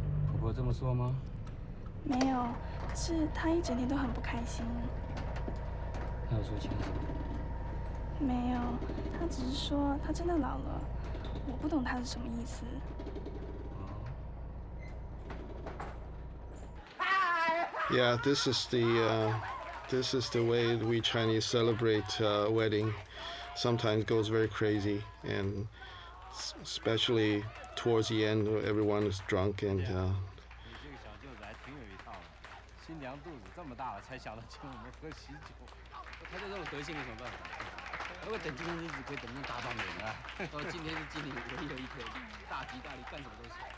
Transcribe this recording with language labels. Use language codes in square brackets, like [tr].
[zh] 婆婆这么说吗？没有，可是她一整天都很不开心。她有说其他什么？没有，她只是说她真的老了，我不懂她是什么意思。 [en] Yeah, this is the way we Chinese celebrate wedding. Sometimes goes very crazy, and especially towards the end, everyone is drunk and. [zh] 你这个小舅子还挺有一套的，新娘肚子这么大了才想到请我们喝喜酒。他就这种德性有什么办法？如果等今天日子可以等成大半年了，今天是今年唯一的一天，大吉大利，干什么都行。